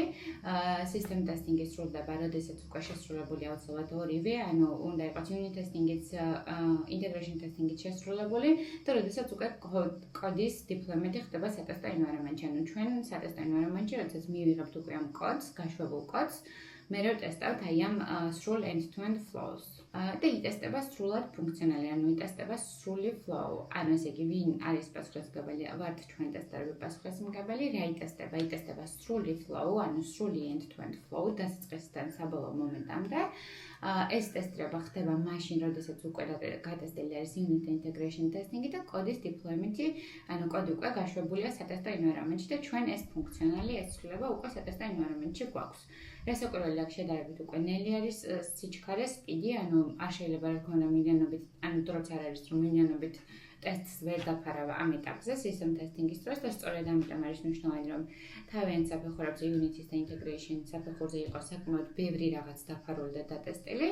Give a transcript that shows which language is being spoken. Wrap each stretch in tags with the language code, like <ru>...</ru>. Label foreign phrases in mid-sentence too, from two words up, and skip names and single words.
<en>System testing-ი</en> <ka>სრულდება, როდესაც უკვე შესრულებული აუცილებლად ორივე, ანუ უნდა იყოს</ka> <en>unit testing-იც, integration testing-იც</en> <ka>შესრულებული და როდესაც უკვე კოდის deployment-ი ხდება სატესტო environment-ში, ანუ ჩვენ სატესტო environment-ში, როდესაც მივიღებთ უკვე ამ კოდს, გაშვებულ კოდს, მე რო ტესტავთ აი ამ სრულ</ka> <en>end-to-end flows.</en> <ka>და იტესტება სრულად ფუნქციონალი, ანუ იტესტება სრული flow. ანუ ესე იგი, ვინ არის პასუხისმგებელი, ვართ ჩვენ ტესტერები პასუხისმგებელი, რა იტესტება? იტესტება სრული flow, ანუ სრული</ka> <en>end-to-end flow</en> <ka>დასაწყისიდან საბოლოო მომენტამდე. ეს ტესტირება ხდება მაშინ, როდესაც უკვე გატესტილი არის</ka> <en>unit integration testing-ი</en> <ka>და კოდის deployment-ი, ანუ კოდი უკვე გაშვებულია სატესტო environment-ში და ჩვენ ეს ფუნქციონალი ესრულება უკვე სატესტო environment-ში გვაქვს. რასაკვირველია, აქ შედარებით უკვე ნელი არის სიჩქარე, speed-ი, ანუ არ შეიძლება რა თქმა უნდა მილიონობით, ანუ დროც არ არის რომ მილიონობით ტესტს ვერ დაფარავ ამ ეტაპზე</ka> <en>system testing-ის</en> <ka>დროს და სწორედ ამიტომ არის მნიშვნელოვანი რომ თავიანთ საფეხურებზე unit-ის და integration საფეხურზე იყოს საკმაოდ ბევრი რაღაც დაფარული და დატესტილი.</ka>